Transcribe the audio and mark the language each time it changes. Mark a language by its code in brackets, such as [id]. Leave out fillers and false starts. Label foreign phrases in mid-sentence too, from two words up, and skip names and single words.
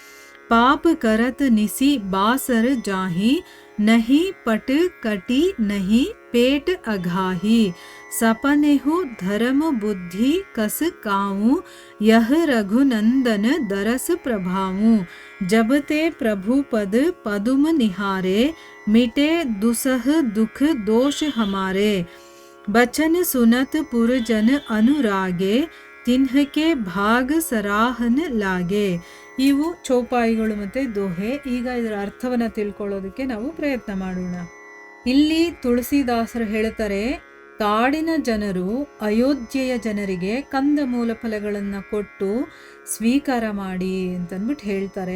[awa] पाप करत निसी बासर जाही नहीं पट कटी नहीं पेट अघाही सपनेहु धर्म बुद्धि कस काऊं यह रघुनंदन दरस प्रभाऊं जब ते प्रभु पद पदुम निहारे मिटे दुसह दुख दोष हमारे बचन सुनत पुरजन अनुरागे तिन्हके भाग सराहन लागे. [kn] ಇವು ಚೌಪಾಯಿಗಳು ಮತ್ತೆ ದೋಹೆ. ಈಗ ಇದರ ಅರ್ಥವನ್ನ ತಿಳ್ಕೊಳ್ಳೋದಕ್ಕೆ ನಾವು ಪ್ರಯತ್ನ ಮಾಡೋಣ. ಇಲ್ಲಿ ತುಳಸಿದಾಸರು ಹೇಳ್ತಾರೆ, ಕಾಡಿನ ಜನರು ಅಯೋಧ್ಯೆಯ ಜನರಿಗೆ ಕಂದ ಮೂಲ ಫಲಗಳನ್ನ ಕೊಟ್ಟು ಸ್ವೀಕಾರ ಮಾಡಿ ಅಂತಂದ್ಬಿಟ್ಟು ಹೇಳ್ತಾರೆ.